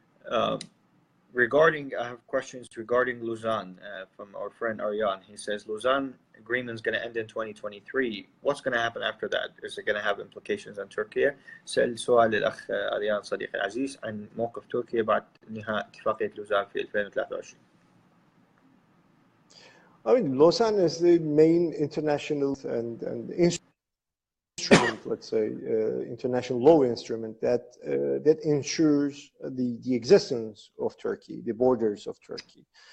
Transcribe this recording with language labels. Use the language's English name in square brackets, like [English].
[English] I have questions regarding Lausanne from our friend Aryan. He says Lausanne agreement is going to end in 2023. What's going to happen after that? Is it going to have implications on Turkey? [Arabic] سأل سؤال الأخ أريان صديقي العزيز عن موقف تركيا بعد انتهاء اتفاقية لوزان في 2023. [English] I mean, Lausanne is the main international and instrument, let's say, international law instrument that ensures the existence of Turkey, the borders of Turkey.